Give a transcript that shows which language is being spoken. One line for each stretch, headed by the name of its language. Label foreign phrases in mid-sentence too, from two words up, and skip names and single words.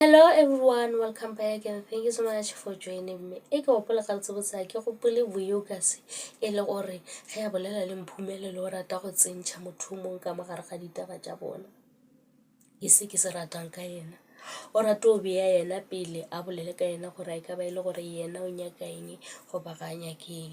English: Hello everyone, welcome back and thank you so much for joining me.
Northern Sotho: E ke gopola ga tsebotsa ke gopole Vuyokazi e le gore ge a bolela le Mphumelelo o rata go tsentšha motho mong ka mogare ga ditaba tša bona. Ke se ke se ratang ka yena o rata o beya yena pele a bolele ka yena gore e ka ba e le gore yena o nyaka eng go ba ga nyake eng.